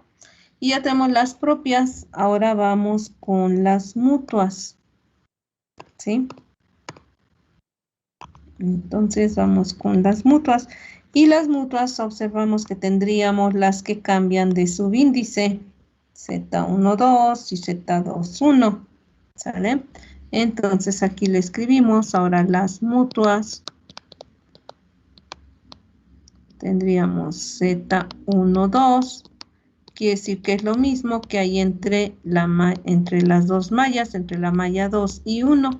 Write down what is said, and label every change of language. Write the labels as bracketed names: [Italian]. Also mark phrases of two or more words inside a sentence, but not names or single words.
[Spanish] Y ya tenemos las propias. Ahora vamos con las mutuas. ¿Sí? Entonces vamos con las mutuas. Y las mutuas observamos que tendríamos las que cambian de subíndice. Z12 y Z21. ¿Sale? Entonces aquí le escribimos ahora las mutuas. Tendríamos Z12. Quiere decir que es lo mismo que hay entre las dos mallas, entre la malla 2 y 1.